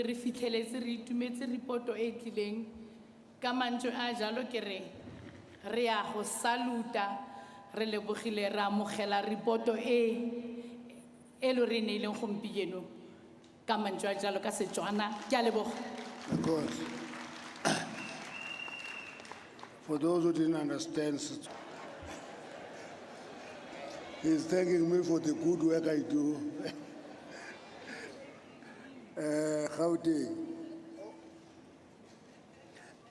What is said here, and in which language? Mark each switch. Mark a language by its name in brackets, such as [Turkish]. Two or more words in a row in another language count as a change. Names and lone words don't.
[Tswana] re fitlheletse re itumetse reporto e tlileng ka mantswe a jalo ke re ya go saluta re lebogile ra amogela reporto e lo re neileng gompieno ka mantswe a jalo ka Setswana ke a leboga. [English] Of course. For those who didn't understand, he's thanking me for the good work I do. Gauteng.